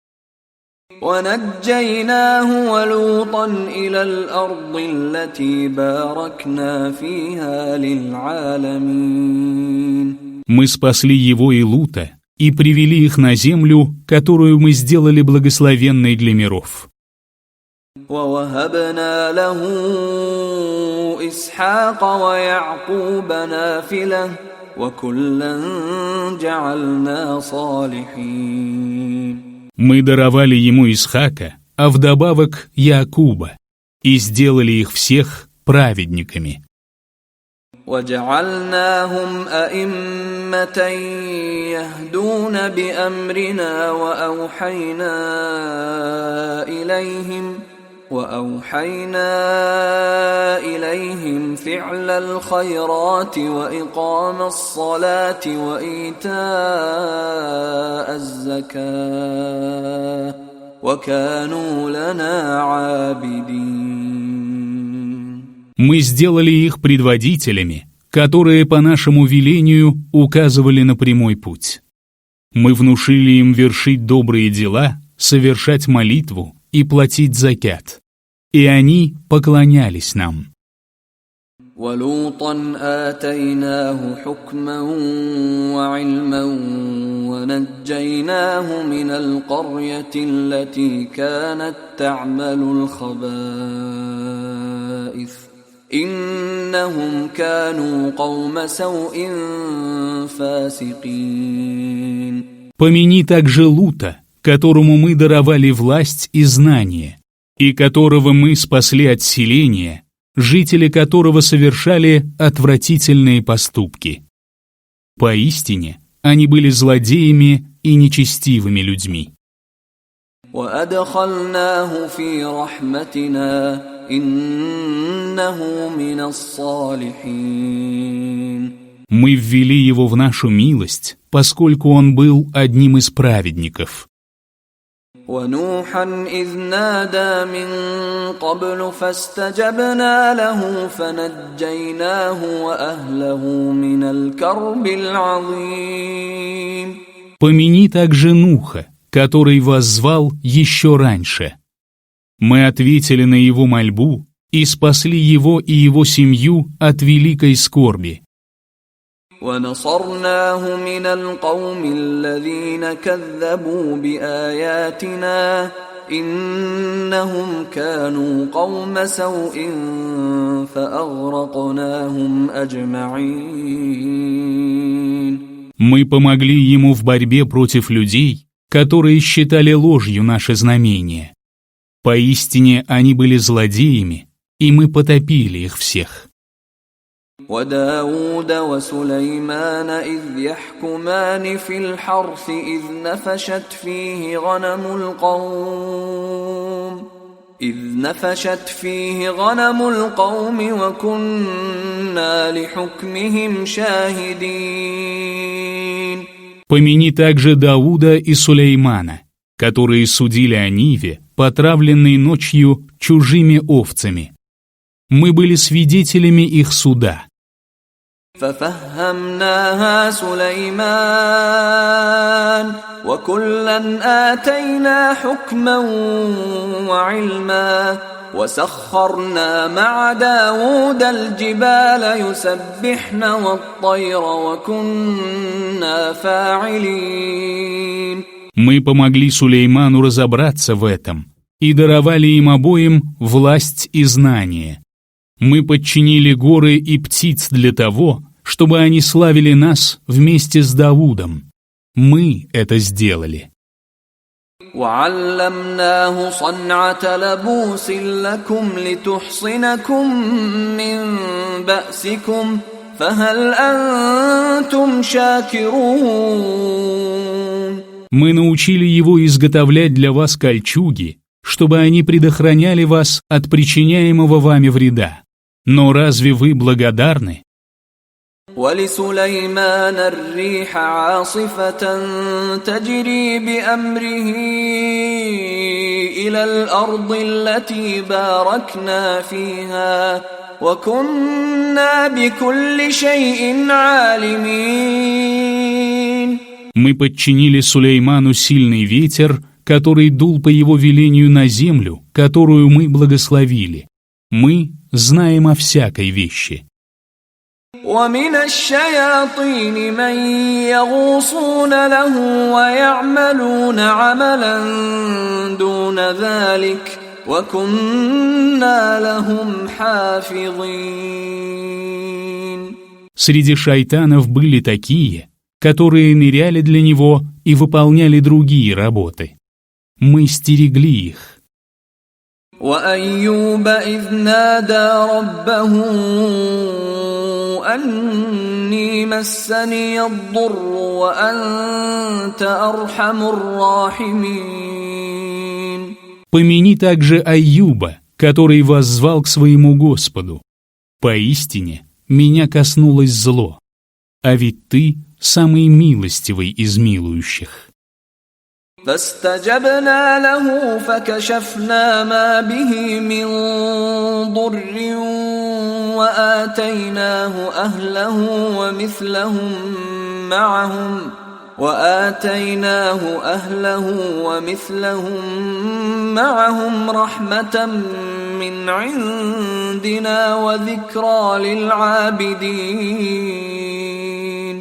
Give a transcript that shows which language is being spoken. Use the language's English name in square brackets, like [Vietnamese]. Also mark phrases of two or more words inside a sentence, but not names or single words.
[Arabic] ونجيناه ولوطا إلى الأرض التي باركنا فيها للعالمين. [Russian] Мы спасли его и Лута и привели их на землю, которую мы сделали благословенной для миров. [Arabic] ووهبنا له إسحاق ويعقوب نافلة وكلا جعلنا صالحين. [Russian] Мы даровали ему Исхака, а вдобавок Яакуба, и сделали их всех праведниками. [Arabic] وجعلناهم أئمة يهدون بأمرنا وأوحينا إليهم فعل الخيرات وإقام الصلاة وإيتاء الزكاة وكانوا لنا عابدين. [Russian] Мы сделали их предводителями, которые по нашему велению указывали на прямой путь. Мы внушили им вершить добрые дела, совершать молитву и платить закят. И они поклонялись нам. [Arabic] ولوطا آتيناه حكما وعلما ونجيناه من القرية التي كانت تعمل الخبائث إنهم كانوا قوم سوء فاسقين. [Russian] Помяни также Лута, которому мы даровали власть и знание, и которого мы спасли от селения, жители которого совершали отвратительные поступки. Поистине, они были злодеями и нечестивыми людьми. [Arabic] وأدخلناه في رحمتنا إنه من الصالحين. [Russian] Мы ввели его в нашу милость, поскольку он был одним из праведников. [Arabic] ونوحا إذ نادى من قبل فاستجبنا له فنجيناه وأهله من الكرب العظيم. [Russian] Помяни также Нуха, который воззвал еще раньше. Мы ответили на его мольбу и спасли его и его семью от великой скорби. [Arabic] ونصرناه من القوم الذين كذبوا بآياتنا إنهم كانوا قوم سوء فأغرقناهم أجمعين. [Russian] Мы помогли ему в борьбе против людей, которые считали ложью наше знамение. Поистине они были злодеями, и мы потопили их всех. [Arabic] وداود وسليمان إذ يحكمان في الحرث إذ نفشت فيه غنم القوم وكنا لحكمهم شاهدين. [Russian] Помяни также Дауда и Сулеймана, которые судили о Ниве, потравленной ночью чужими овцами. Мы были свидетелями их суда. [Arabic] ففهمناها سليمان وكلا آتينا حكما وعلما وسخرنا مع داود الجبال يسبحن والطير وكنا فاعلين. [Russian] Мы помогли Сулейману разобраться в этом и даровали им обоим власть и знание. Мы подчинили горы и птиц для того, чтобы они славили нас вместе с Давудом. Мы это сделали. [Arabic] وعلمناه صنعة لبوس لكم لتحصنكم من بأسكم فهل أنتم شاكرون. [Russian] Мы научили его изготовлять для вас кольчуги, чтобы они предохраняли вас от причиняемого вами вреда. Но разве вы благодарны? [Arabic] ولسليمان الريح عاصفة تجري بأمره إلى الأرض التي باركنا فيها وكنا بكل شيء عالمين. [Russian] Мы подчинили Сулейману сильный ветер, который дул по его велению на землю, которую мы благословили. Мы знаем о всякой вещи. [Arabic] ومن الشياطين من يغوصون له ويعملون عملا دون ذلك وكنا لهم حافظين. [Russian] Среди шайтанов были такие, которые ныряли для него и выполняли другие работы. Мы стерегли их. [Arabic] وأيوب إذ نادى ربه أني مسني الضر وأنت أرحم الراحمين. [Russian] Помяни также Айюба, который воззвал к своему Господу. Поистине, меня коснулось зло, а ведь ты самый милостивый из милующих. [Arabic] فاستجبنا له فكشفنا ما به من ضر وآتيناه أهله ومثلهم معهم رحمة من عندنا وذكرى للعابدين.